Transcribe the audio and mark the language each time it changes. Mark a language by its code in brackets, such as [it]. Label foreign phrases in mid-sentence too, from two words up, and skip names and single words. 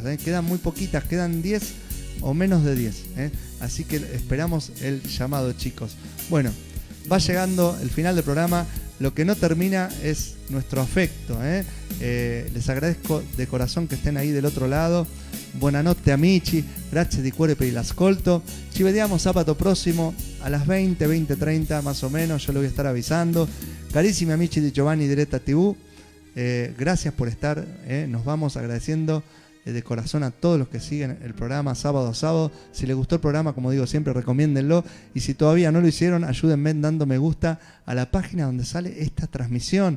[es] Quedan muy poquitas, quedan 10 o menos de 10. Así que esperamos el llamado, chicos. Bueno, va llegando el final del programa. Lo que no termina es nuestro afecto. Les agradezco de corazón que estén ahí del otro lado. [it] Buonanotte amici, grazie di cuore per l'ascolto. Ci vediamo sabato prossimo [es] a las 20:30 más o menos, yo lo voy a estar avisando. [it] Carissimi amici di Giovanni Diretta TV, [es] gracias por estar. Nos vamos agradeciendo de corazón a todos los que siguen el programa sábado a sábado. Si les gustó el programa, como digo siempre, recomiéndenlo, y si todavía no lo hicieron, ayúdenme dando me gusta a la página donde sale esta transmisión.